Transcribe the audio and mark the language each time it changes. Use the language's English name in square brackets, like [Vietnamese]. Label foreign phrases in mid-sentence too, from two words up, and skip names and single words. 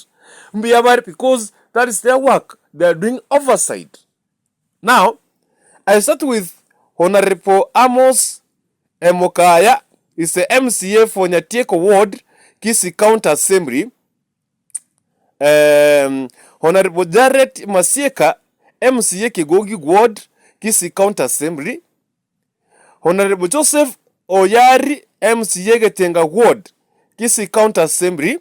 [English] Mbiyabari because that is their work. They are doing oversight. Now, I start with Honorable Amos Emokaya, is the MCA for Nyatieko Ward, Kisi County Assembly. Honorable Jared Masieka, MCA Kigogi Ward, Kisi County Assembly. Honorable Joseph Oyari, MCA Getenga Ward, Kisi County Assembly.